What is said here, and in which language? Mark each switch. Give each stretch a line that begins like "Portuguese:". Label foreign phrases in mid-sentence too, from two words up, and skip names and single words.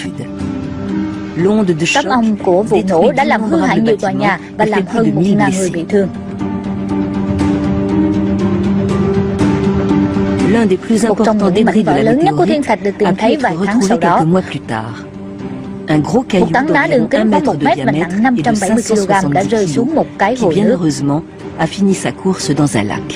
Vietnamese: Sóng âm của vụ nổ đã làm hư hại nhiều tòa nhà và làm hơn 1.000 người bị thương. Một trong những mảnh vỡ lớn nhất của thiên thạch được tìm thấy vài tháng sau đó. Một tảng đá đường kính khoảng 1 mét và nặng 570 kg đã rơi xuống một cái hồ nước.
French: A fini sa course dans un lac.